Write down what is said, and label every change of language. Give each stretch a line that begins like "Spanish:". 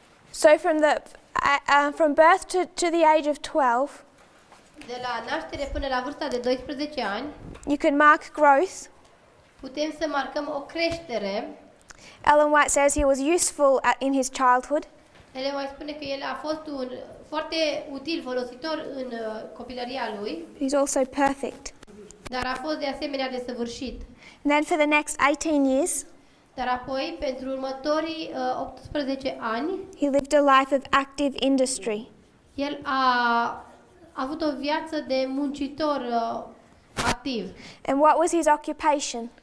English: So from birth to the age of 12,
Romanian: De la naștere până la vârsta de 12 ani,
English: you can mark growth.
Romanian: putem să marcăm o creștere.
English: Ellen White says he was useful in his childhood.
Romanian: Ele mai spune că el a fost un foarte util, folositor în copilăria lui,
English: He's also perfect.
Romanian: dar a fost de asemenea desăvârșit.
English: And then for the next 18 years,
Romanian: Dar apoi, pentru următorii 18 ani,
English: he lived a life of active industry.
Romanian: el a avut o viață de muncitor activ.
English: And what was his occupation?